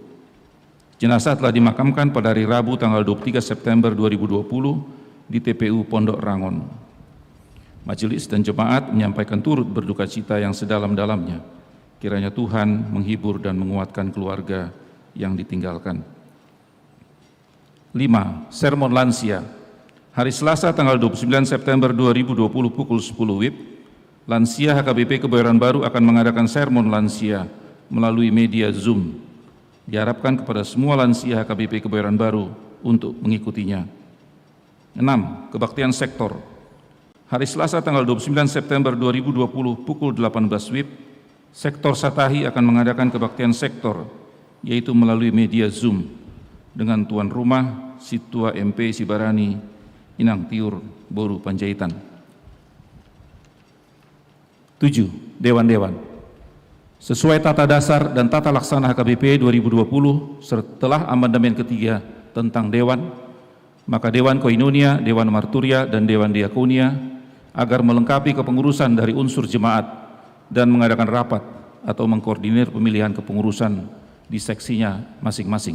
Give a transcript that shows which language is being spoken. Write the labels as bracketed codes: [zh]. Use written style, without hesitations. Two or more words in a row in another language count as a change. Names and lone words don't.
[id] Jenazah telah dimakamkan pada hari Rabu tanggal 23 September 2020 di TPU Pondok Rangon. Majelis dan jemaat menyampaikan turut berduka cita yang sedalam-dalamnya. Kiranya Tuhan menghibur dan menguatkan keluarga yang ditinggalkan. 5. Sermon Lansia. Hari Selasa tanggal 29 September 2020 pukul 10 WIB, Lansia HKBP Kebayoran Baru akan mengadakan sermon lansia melalui media Zoom. Diharapkan kepada semua lansia HKBP Kebayoran Baru untuk mengikutinya. 6. Kebaktian sektor. Hari Selasa tanggal 29 September 2020 pukul 18 WIB, Sektor Satahi akan mengadakan kebaktian sektor, yaitu melalui media Zoom, dengan tuan rumah Situa MP Sibarani Inang Tiur Boru Panjaitan. 7. Dewan-dewan. Sesuai tata dasar dan tata laksana HKBP 2020 setelah amandemen ketiga tentang Dewan, maka Dewan Koinonia, Dewan Marturia, dan Dewan Diakonia agar melengkapi kepengurusan dari unsur jemaat dan mengadakan rapat atau mengkoordinir pemilihan kepengurusan di seksinya masing-masing.